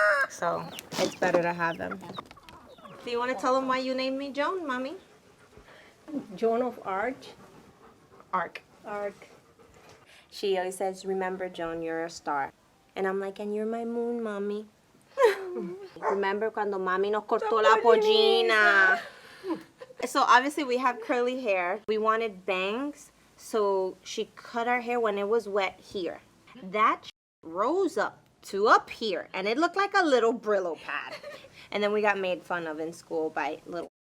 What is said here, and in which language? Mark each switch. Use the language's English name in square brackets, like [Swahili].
[English] So it's better to have them. Do you want to tell them why you named me Joan, Mommy? Joan of Arc. Arc. She always says, remember, Joan, you're a star. And I'm like, and you're my moon, Mommy. Remember [Spanish] cuando Mami nos cortó la pollina? [English] So obviously we have curly hair. We wanted bangs, so she cut our hair when it was wet here. That rose up to up here, and it looked like a little Brillo pad. And then we got made fun of in school by little...